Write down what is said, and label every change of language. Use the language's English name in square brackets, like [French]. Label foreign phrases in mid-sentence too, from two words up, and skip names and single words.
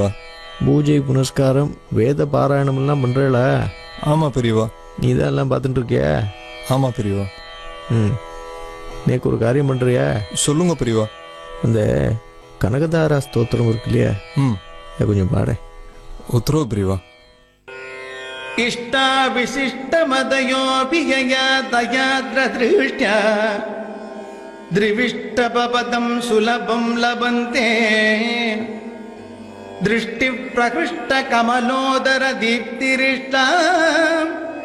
[Tamil] பூஜை புனஸ்காரம் வேத பாராயணம் எல்லாம் பண்றல? ஆமா பெரியவா. நீ தான் எல்லாம் பார்த்துட்டு இருக்கிய? ஆமா பெரியவா. நேக்கு ஒரு காரியம் பண்றியா? சொல்லுங்க பெரியவா. அந்த கனகதாரா ஸ்தோத்திரம் இருக்கு இல்லையா, கொஞ்சம் பாட. உத்தரவு பெரியவா. [Sanskrit] इष्टा विशिष्टमदयोऽपि यया दयाद्रदृष्ट्या द्रिविष्टपपदं सुलभं लभन्ते दृष्टिप्रकृष्टकमलोदरदीप्तिरिष्टा